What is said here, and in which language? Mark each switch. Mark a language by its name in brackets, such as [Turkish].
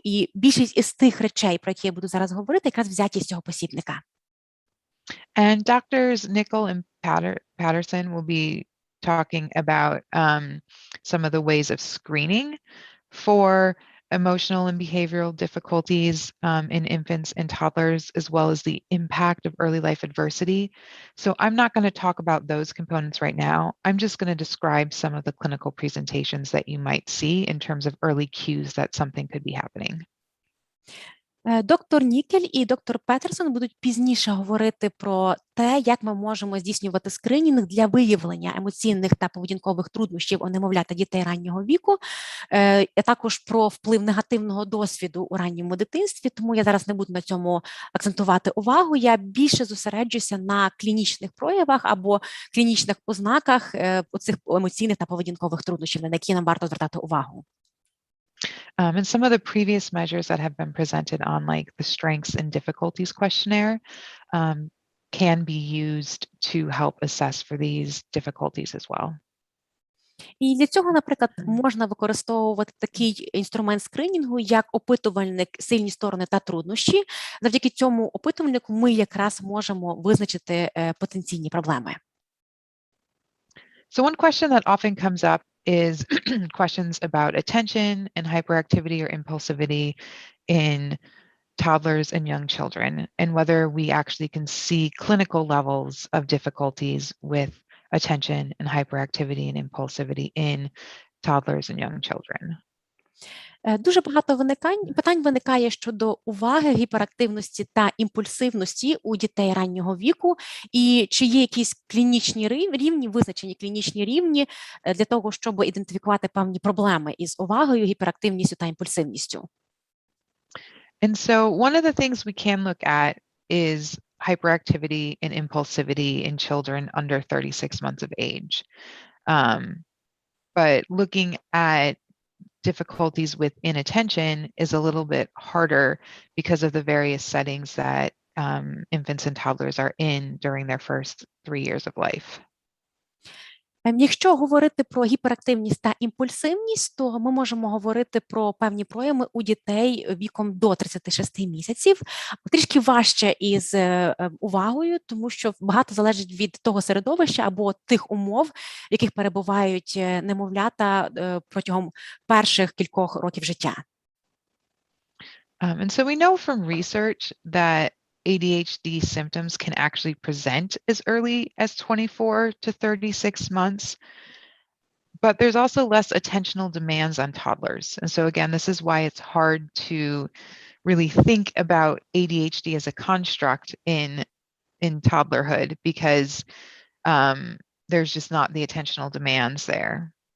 [Ukrainian] І більшість із тих речей, про які я буду зараз говорити, якраз взяті з цього посібника. [English] And doctors Nickel and Patterson will be talking about some of the ways of screening for emotional and behavioral difficulties in infants and toddlers, as well as the impact of early life adversity. So I'm not going to talk about those components right now. I'm just going to describe some of the clinical presentations that you might see in terms of early cues that something could be happening. [Ukrainian] Доктор Нікель і доктор Петерсон будуть пізніше говорити про те, як ми можемо здійснювати скринінг для виявлення емоційних та поведінкових труднощів у немовлят та дітей раннього віку, а також про вплив негативного досвіду у ранньому дитинстві, тому я зараз не буду на цьому акцентувати увагу, я більше зосереджуся на клінічних проявах або клінічних ознаках оцих емоційних та поведінкових труднощів, на які нам варто звертати увагу. [English] And some of the previous measures that have been presented on like the strengths and difficulties questionnaire can be used to help assess for these difficulties as well. [Ukrainian] І для цього, наприклад, можна використовувати такий інструмент скринінгу, як опитувальник «Сильні сторони та труднощі». Завдяки цьому опитувальнику ми якраз можемо визначити потенційні проблеми. [English] So one question that often comes up is questions about attention and hyperactivity or impulsivity in toddlers and young children, and whether we actually can see clinical levels of difficulties with attention and hyperactivity and impulsivity in toddlers and young children. [Ukrainian] Дуже багато питань виникає щодо уваги, гіперактивності та імпульсивності у дітей раннього віку, і чи є якісь клінічні рівні, визначені клінічні рівні для того, щоб ідентифікувати певні проблеми із увагою, гіперактивністю та імпульсивністю. [English] And so one of the things we can look at is hyperactivity and impulsivity in children under 36 months of age. But looking at difficulties with inattention is a little bit harder because of the various settings that infants and toddlers are in during their first 3 years of life. [Ukrainian] Якщо говорити про гіперактивність та імпульсивність, то ми можемо говорити про певні прояви у дітей віком до 36 місяців. Трішки важче із увагою, тому що багато залежить від того середовища або тих умов, в яких перебувають немовлята протягом перших кількох років життя. [English] And so we know from research that ADHD symptoms can actually present as early as 24 to 36 months, but there's also less attentional demands on toddlers. And so again, this is why it's hard to really think about ADHD as a construct in toddlerhood, because there's just not the attentional demands there.